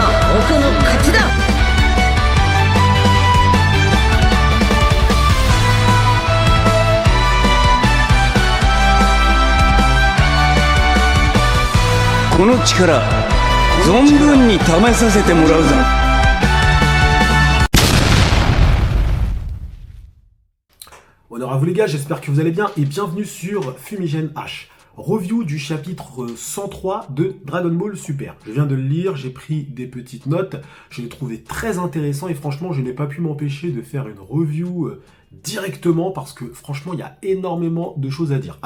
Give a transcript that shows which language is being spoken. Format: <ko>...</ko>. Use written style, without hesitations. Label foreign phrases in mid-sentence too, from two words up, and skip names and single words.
<ja>僕の勝ちだ。この力存分に試させてもらうぞ。</ja> <fr>Honneur à vous les gars, j'espère que vous allez bien et bienvenue sur Fumigène H. Review du chapitre 103 de Dragon Ball Super. Je viens de le lire, j'ai pris des petites notes, je l'ai trouvé très intéressant et franchement je n'ai pas pu m'empêcher de faire une review directement parce que franchement il y a énormément de choses à dire.</fr>